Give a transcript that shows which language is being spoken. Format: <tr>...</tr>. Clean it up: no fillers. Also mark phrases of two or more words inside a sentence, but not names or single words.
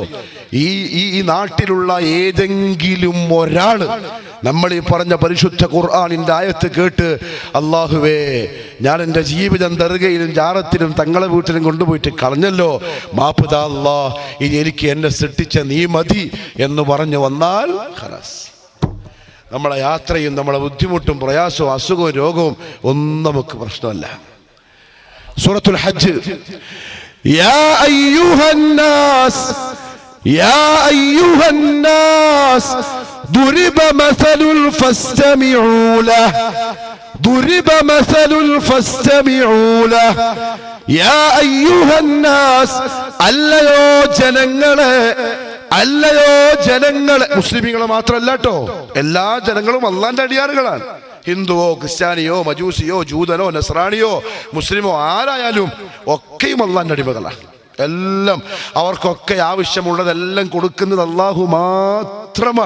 <ml>ഈ നാട്ടിലുള്ള ഏതെങ്കിലും ഒരാൾ നമ്മൾ ഈ പറഞ്ഞ പരിശുദ്ധ ഖുർആനിന്റെ ആയത്ത് കേട്ട് അല്ലാഹുവേ ഞാൻ എൻ്റെ ജീവിതം ദർഗയിലും ജാറത്തിലും തങ്ങളെ വീട്ടിലും കൊണ്ടുപോയിട്ട് കളഞ്ഞല്ലോ, മാപ്പ് താ അല്ലാഹ്, ഇനി എനിക്ക് എന്നെ സൃഷ്ടിച്ച നീ മതി എന്ന് പറഞ്ഞു വന്നാൽ ഖലാസ്, നമ്മളെ യാത്രയും നമ്മളെ ബുദ്ധിമുട്ടും പ്രയാസവും അസുഖവും രോഗവും ഒന്നും നമുക്ക് പ്രശ്നമല്ല. സൂറത്തുൽ ഹജ്ജ്</ml> <ar>يا أيها الناس ضرب مثل فاستمعوا له يا أيها الناس</ar> <ml>അല്ലയോ ജനങ്ങളെ, മുസ്ലിമീങ്ങളെ മാത്രമല്ല കേട്ടോ, എല്ലാ ജനങ്ങളും അള്ളാന്റെ അടിയാറുകളാണ്. ഹിന്ദുവോ ക്രിസ്ത്യാനിയോ മജൂസിയോ ജൂതനോ നസ്രാണിയോ മുസ്ലിമോ ആരായാലും ഒക്കെയും അള്ളാന്റെ അടിമകളാണ്. എല്ലാം അവർക്കൊക്കെ ആവശ്യമുള്ളതെല്ലാം കൊടുക്കുന്നത് അള്ളാഹു മാത്രമാണ്.</ml>